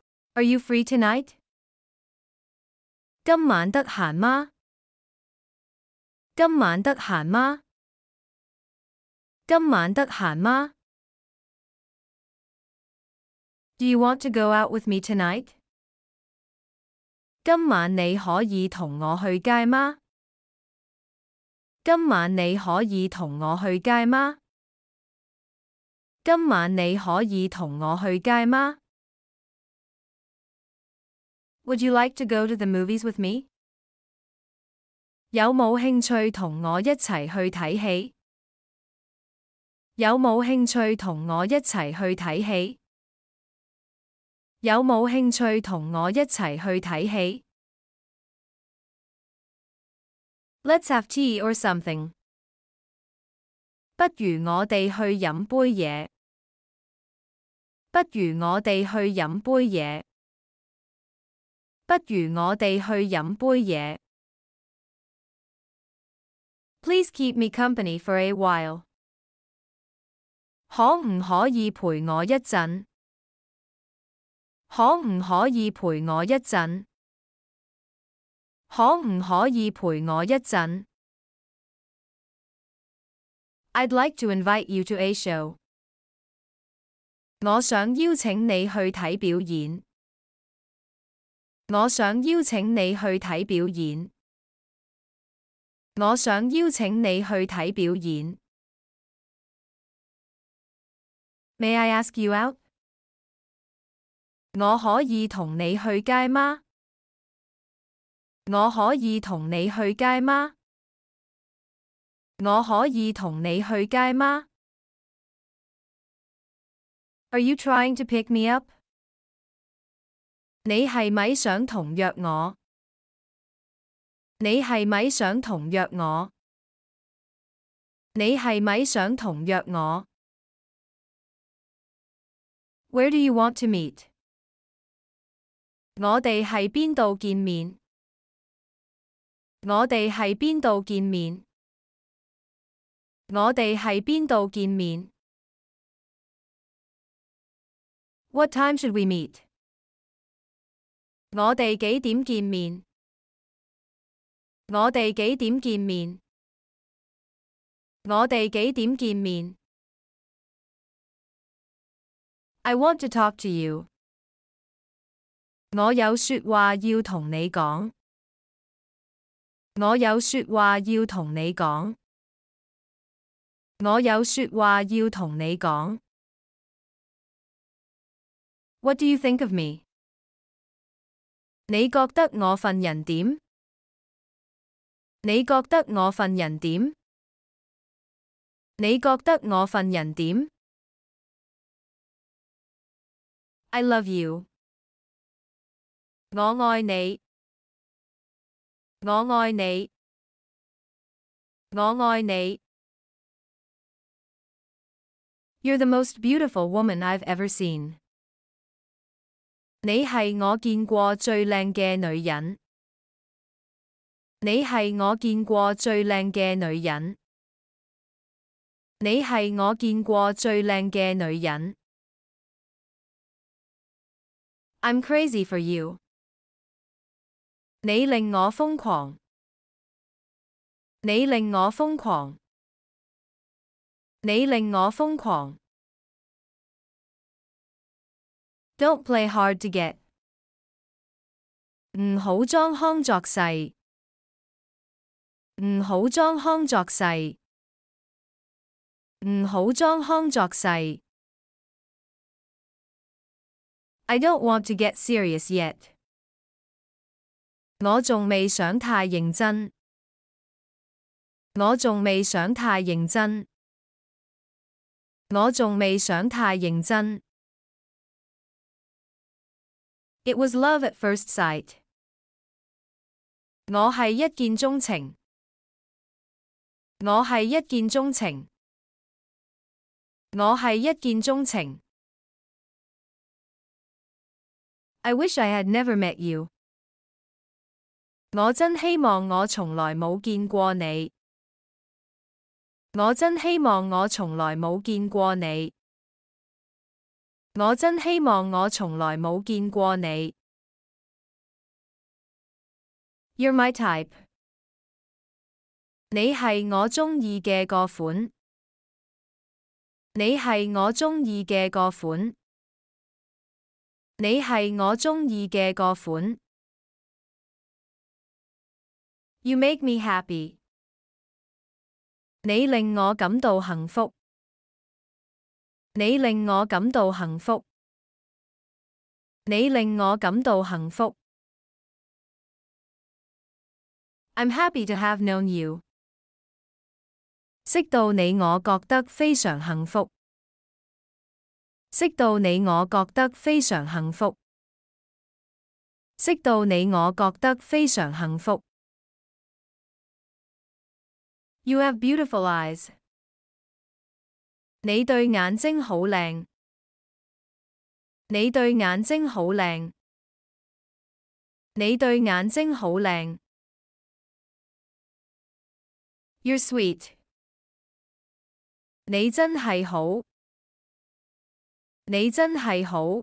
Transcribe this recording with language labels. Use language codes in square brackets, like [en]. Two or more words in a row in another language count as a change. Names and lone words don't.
[en] Are you free tonight? [yue] 今晚得閒嗎？今晚得閒嗎？今晚得閒嗎？ [en] Do you want to go out with me tonight? [yue] 今晚你可以同我去街嗎？今晚你可以同我去街嗎？今晚你可以同我去街嗎？ [en] Would you like to go to the movies with me? [yue] 有冇興趣同我一齊去睇戲？有冇興趣同我一齊去睇戲？有冇興趣同我一齊去睇戲？ [en] Let's have tea or something. [yue] 不如我哋去飲杯嘢。不如我哋去飲杯嘢。不如我哋去飲杯嘢。 [en] Please keep me company for a while. [yue] 可唔可以陪我一陣？可唔可以陪我一陣？可唔可以陪我一陣？ [en] I'd like to invite you to a show. [yue] 我想邀請你去睇表演。我想邀請你去睇表演。我想邀請你去睇表演。 [en] May I ask you out? [yue] 我可以同你去街嗎？我可以同你去街嗎？我可以同你去街嗎？ [en] Are you trying to pick me up? [yue] 你係咪想同約我？你係咪想同約我？你係咪想同約我？ [en] Where do you want to meet? [yue] 我哋喺邊度見面？我哋喺邊度見面？我哋喺邊度見面？ [en] What time should we meet? [yue] 我哋幾點見面？我哋幾點見面？我哋幾點見面？ [en] I want to talk to you. [yue] 我有說話要同你講。我有說話要同你講。我有說話要同你講。 [en] What do you think of me? [yue] 你覺得我份人點？你覺得我份人點？你覺得我份人點？ [en] I love you. [yue] 我愛你。我愛你。我愛你。 [en] You're the most beautiful woman I've ever seen. [yue] 你係我見過最靚嘅女人。你係我見過最靚嘅女人。你係我見過最靚嘅女人。 [en] I'm crazy for you. [yue] 你令我瘋狂。你令我瘋狂。你令我瘋狂。 [en] Don't play hard to get. [yue] 唔好裝腔作勢。唔好裝腔作勢。唔好裝腔作勢。 [en] I don't want to get serious yet. [yue] 我仲未想太認真。我仲未想太認真。我仲未想太認真。 [en] It was love at first sight. [yue] 我係一見鍾情。我係一見鍾情。我係一見鍾情。 [en] I wish I had never met you. [yue] 我真希望我從來冇見過你。我真希望我從來冇見過你。我真希望我從來冇見過你。 [en] You're my type。 [yue] 你係我鍾意嘅個款。你係我鍾意嘅個款。你係我鍾意嘅個款。 [en] You make me happy。 [yue] 你令我感到幸福。你令我感到幸福。你令我感到幸福。 [en] I'm happy to have known you。 [yue] 識到你我覺得非常幸福。識到你我覺得非常幸福。識到你我覺得非常幸福。 [en] You have beautiful eyes。 [yue] 你對眼睛好靚。你對眼睛好靚。你對眼睛好靚。 [en] You're sweet。 [yue] 你真係好。你真係好。